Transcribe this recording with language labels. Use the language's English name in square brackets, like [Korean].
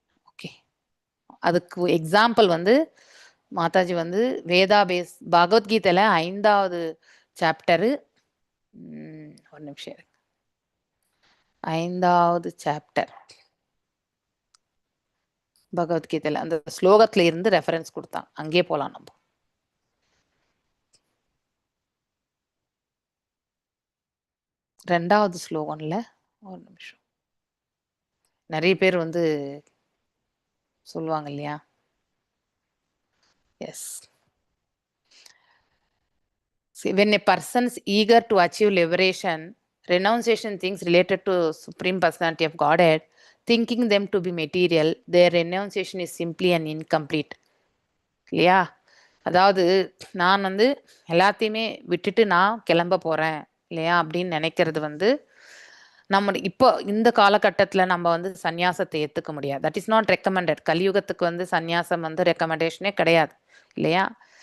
[Tamil] Okay, அதுக்கு example வந்து மாதாஜி வந்து வேதாபேஸ் பகவத்கீதையில 5வது சாப்டரு, ஒரு நிமிஷம், 5வது சாப்டர் பகவத்கீதையில அந்த ஸ்லோகத்துல இருந்து ரெஃபரன்ஸ் கொடுத்தாங்க. அங்கே போலாம் நம்ம. 2வது ஸ்லோகம்ல, ஒரு நிமிஷம், நிறைய பேர் வந்து சொல்லுவாங்க இல்லையா? [English] Yes. When a person is eager to achieve liberation, renunciation things related to Supreme Personality of Godhead, thinking them to be material, their renunciation is simply an incomplete. [Tamil] இல்லையா? அதாவது நான் வந்து எல்லாத்தையுமே விட்டுட்டு நான் கிளம்ப போறேன் இல்லையா அப்படின்னு நினைக்கிறது வந்து நம்ம இப்போ இந்த காலகட்டத்தில் நம்ம வந்து சந்நியாசத்தை ஏற்றுக்க முடியாது. [English] That is not recommended. [Tamil] கலியுகத்துக்கு வந்து சந்நியாசம் வந்து ரெக்கமெண்டேஷனே கிடையாது இல்லையா?